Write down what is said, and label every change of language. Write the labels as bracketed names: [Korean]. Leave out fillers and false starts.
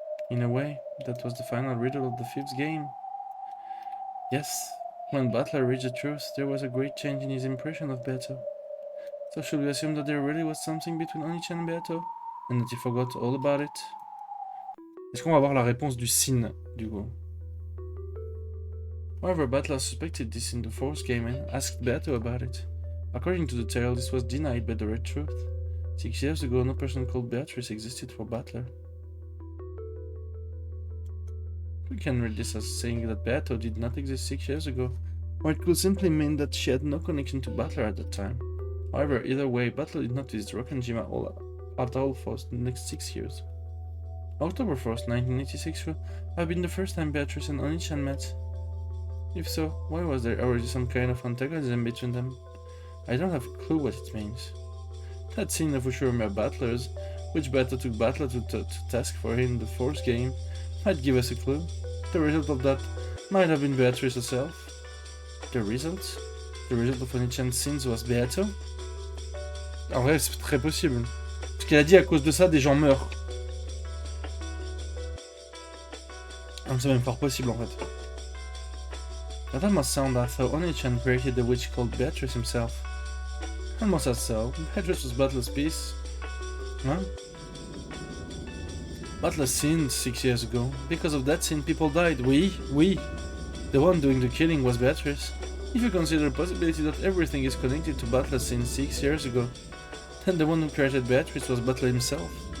[English] In a way, that was the final riddle of the fifth game. Yes, when Butler reached the truth, there was a great change in his impression of Beato. So should we assume that there really was something between Onichi and Beato, and that he forgot all about it? [French] Est-ce qu'on va avoir la réponse du sin, du coup? [English] However, Butler suspected this in the fourth game and asked Beato about it. According to the tale, this was denied by the Red Truth. 6 years ago, no person called Beatrice existed for Butler. We can read this as saying that Beato did not exist 6 years ago, or it could simply mean that she had no connection to Butler at that time. However, either way, Butler did not visit Rokkenjima at all for the next 6 years. October 1st, 1986 would have been the first time Beatrice and Oni-chan met. If so, why was there already some kind of antagonism between them? I don't have a clue what it means. That scene of Ushurima Battlers, which Beato took Butler to task for in the fourth game, might give us a clue. The result of that might have been Beatrice herself. The result? The result of Oni-chan's sins was Beato? [French] En vrai, c'est très possible. Parce qu'elle a dit à cause de ça, des gens meurent. Donc c'est même fort possible en fait. [English] That must sound as though Oni-chan created the witch called Beatrice himself. Almost as so. Beatrice was Butler's piece. Huh? Butler sinned 6 years ago. Because of that sin, people died. We. The one doing the killing was Beatrice. If you consider the possibility that everything is connected to Butler's sin 6 years ago, then the one who created Beatrice was Butler himself.